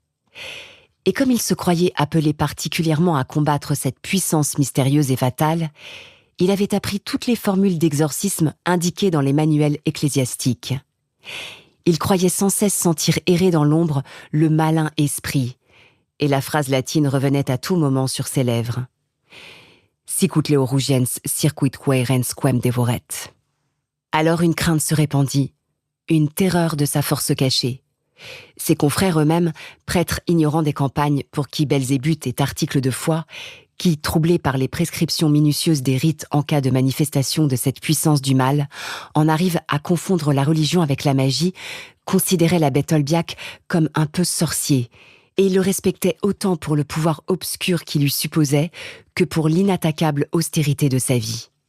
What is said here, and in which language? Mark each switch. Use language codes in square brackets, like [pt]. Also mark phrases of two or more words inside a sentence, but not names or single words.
[fr] Et comme il se croyait appelé particulièrement à combattre cette puissance mystérieuse et fatale, il avait appris toutes les formules d'exorcisme indiquées dans les manuels ecclésiastiques. Il croyait sans cesse sentir errer dans l'ombre le malin esprit, et la phrase latine revenait à tout moment sur ses lèvres. [la] Sicut leo rugiens circuit quaerens quem devoret. [fr] Alors une crainte se répandit, une terreur de sa force cachée. Ses confrères eux-mêmes, prêtres ignorants des campagnes pour qui Belzébuth est article de foi, qui, troublés par les prescriptions minutieuses des rites en cas de manifestation de cette puissance du mal, en arrivent à confondre la religion avec la magie, considéraient l'abbé Tolbiac comme un peu sorcier, et ils le respectaient autant pour le pouvoir obscur qu'il lui supposait que pour l'inattaquable austérité de sa vie.